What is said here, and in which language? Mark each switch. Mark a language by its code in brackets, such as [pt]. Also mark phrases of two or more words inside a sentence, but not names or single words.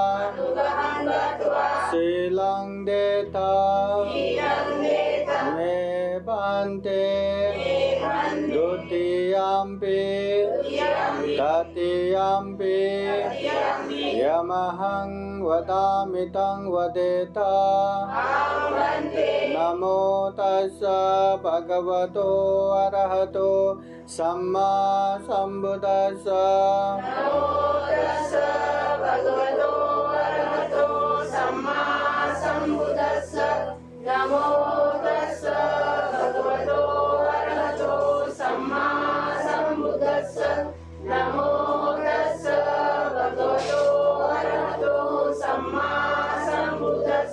[pi] शीलं देता मे भन्ते द्वितीयम्पि तृतीयम्पि यमहं वदामि तं वदेता नमो तस्स भगवतो अरहतो सम्मा सम्बुद्दस्स नमो तस्स भगवतो अरहतो सम्मा सम्बुद्दस्स नमो तस्स भगवतो अरहतो सम्मा सम्बुद्दस्स